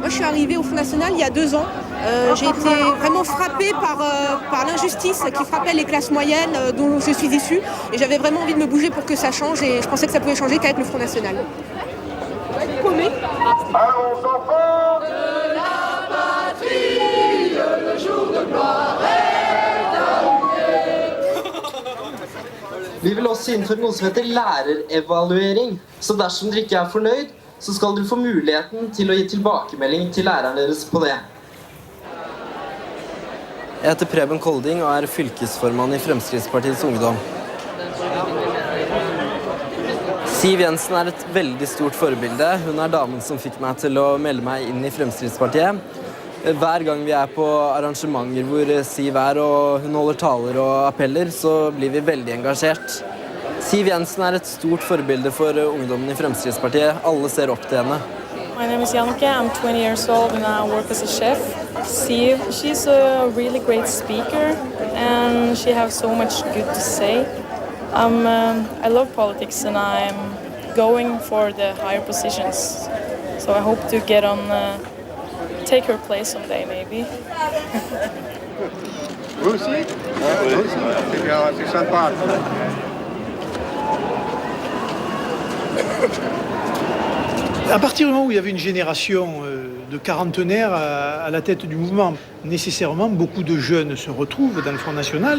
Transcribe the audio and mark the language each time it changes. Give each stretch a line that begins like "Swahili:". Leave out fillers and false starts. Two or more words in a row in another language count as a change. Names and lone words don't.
French: Moi, je suis arrivée au Front National il y a 2 ans. J'ai été vraiment frappée par l'injustice qui frappait les classes moyennes dont je suis issue. Et j'avais vraiment envie de me bouger pour que ça change. Et je pensais que ça pouvait changer qu'avec le Front National. Allons enfants de la patrie, le jour de gloire est arrivé.
Norwegian: Vi vil også innføre noe som heter lærerevaluering. Så dersom dere ikke er fornøyd, så skal dere få muligheten til å gi tilbakemelding til læreren deres på det. Jeg heter Preben Kolding og er fylkesformann i Fremskrittspartiets Ungdom. Siv Jensen er et veldig stort forbilde. Hun er damen som fikk meg til å melde meg inn i Fremskrittspartiet. Hver gang vi er på arrangementer hvor Siv er og hun holder taler og appeller, så blir vi veldig engasjert. Siv Jensen er et stort forbilde for ungdommen i Fremskrittspartiet. Alle ser opp til henne.
English: My name is Janke, I'm 20 years old and I work as a chef. Siv, she's a really great speaker and she has so much good to say. I love politics and I'm going for the higher positions. So I hope to get on, take her place someday maybe.
French: Vous aussi? Oui, c'est sympa. À partir du moment où il y avait une génération de quarantenaires à la tête du mouvement, nécessairement, beaucoup de jeunes se retrouvent dans le Front National.